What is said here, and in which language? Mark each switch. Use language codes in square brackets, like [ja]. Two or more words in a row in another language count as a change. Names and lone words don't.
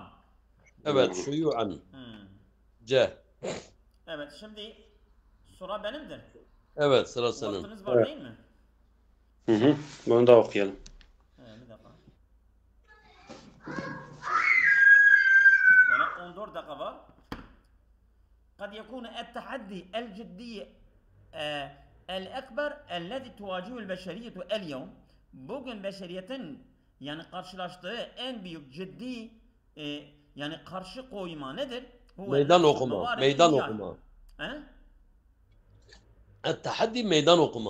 [tr] Evet. Şuyu'an. C. Evet şimdi sıra benimdir. Evet sıra senin. Vaktiniz var Evet. değil mi? Bunu da okuyalım. Bir dakika. Bana 14 dakika var. [ar] قد يكون التحدي الجدي الأكبر الذي تواجهه البشرية اليوم. [tr] Bugün beşeriyetin yani karşılaştığı en büyük ciddi yani karşı koyma nedir? Meydan okuma. Meydan okuma. He? El-tahaddi meydan okuma.